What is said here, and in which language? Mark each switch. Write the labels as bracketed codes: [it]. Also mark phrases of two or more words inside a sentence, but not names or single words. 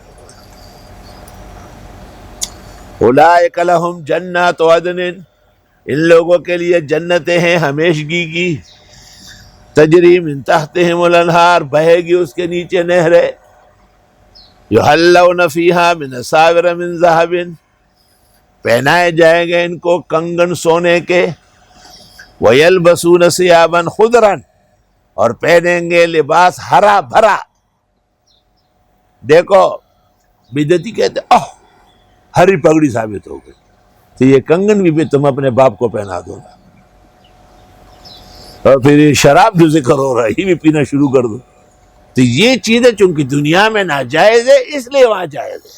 [ar] اولئک لہم جنات عدن، [ur] ان لوگوں کے لیے جنتیں ہیں ہمیشگی کی، [ar] تجری من تحتہم الانہار، [ur] بہے گی اس کے نیچے نہریں، [ar] یحلون فیہا من اساور من ذہب، [ur] پہنائے جائیں گے ان کو کنگن سونے کے، [ar] وَيَلْبَسُونَ ثِيَابًا خُضْرًا، [ur] اور پہنیں گے لباس ہرا بھرا۔ دیکھو بدعتی کہتے ہری پگڑی ثابت ہو گئی، تو یہ کنگن بھی تم اپنے باپ کو پہنا دو نا، اور پھر یہ شراب جو ذکر ہو رہا ہے یہ بھی پینا شروع کر دو، تو یہ چیزیں چونکہ دنیا میں ناجائز ہے اس لیے وہاں جائز ہے۔